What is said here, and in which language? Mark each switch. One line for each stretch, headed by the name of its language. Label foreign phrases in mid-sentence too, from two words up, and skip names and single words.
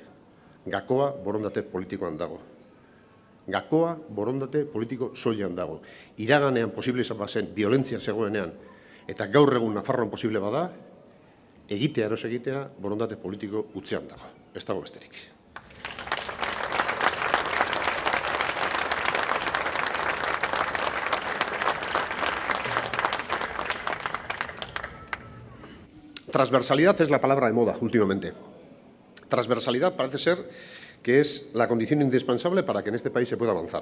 Basque: Gakoa borondate politikoan dago. Gakoa borondate politiko soilean dago. Iraganean posible izan bazen, violentzia zegoenean, eta gaur egun Nafarroan posible bada, egitea, eros egitea, borondate politiko utzean dago. Ez dago besterik.
Spanish: Transversalidad es la palabra de moda últimamente. Transversalidad parece ser que es la condición indispensable para que en este país se pueda avanzar.